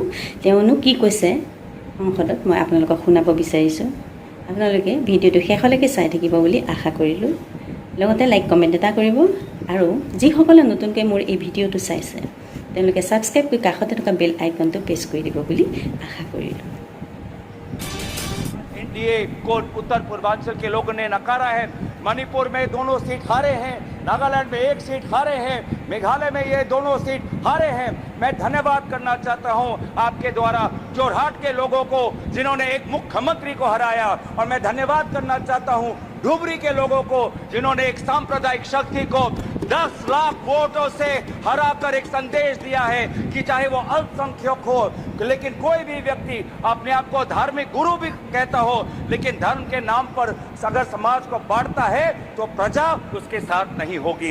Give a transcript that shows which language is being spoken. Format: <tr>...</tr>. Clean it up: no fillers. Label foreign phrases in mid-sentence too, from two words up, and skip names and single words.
<as>তেওঁনো কি কৈছে সংসদত মই আপোনালোকক শুনাব বিচাৰিছোঁ। আপোনালোকে ভিডিঅ'টো শেষলৈকে চাই থাকিব বুলি আশা কৰিলোঁ। লগতে</as> <en>like comment</en> <as>এটা কৰিব আৰু যিসকলে নতুনকৈ মোৰ এই ভিডিঅ'টো চাইছে তেওঁলোকে ছাবস্ক্ৰাইব কৰি কাষতে থকা</as> <en>bell iconটো press</en> <as>কৰি দিব বুলি আশা কৰিলোঁ।</as> <hi>एनडीए को उत्तर पूर्वांचल के लोगों ने नकारा है। मणिपुर में दोनों सीट हारे हैं, नागालैंड में एक सीट हारे हैं, मेघालय में ये दोनों सीट हारे हैं। मैं धन्यवाद करना चाहता हूं आपके द्वारा जोरहाट के लोगों को जिन्होंने एक मुख्यमंत्री को हराया, और मैं धन्यवाद करना चाहता हूं धुबरी के लोगों को जिन्होंने एक सांप्रदायिक शक्ति को 10 लाख वोटों से हराकर एक संदेश दिया है कि चाहे वो अल्पसंख्यक हो, लेकिन कोई भी व्यक्ति अपने आप को धार्मिक गुरु भी कहता हो, लेकिन धर्म के नाम पर अगर समाज को बांटता है तो प्रजा उसके साथ नहीं होगी।</hi>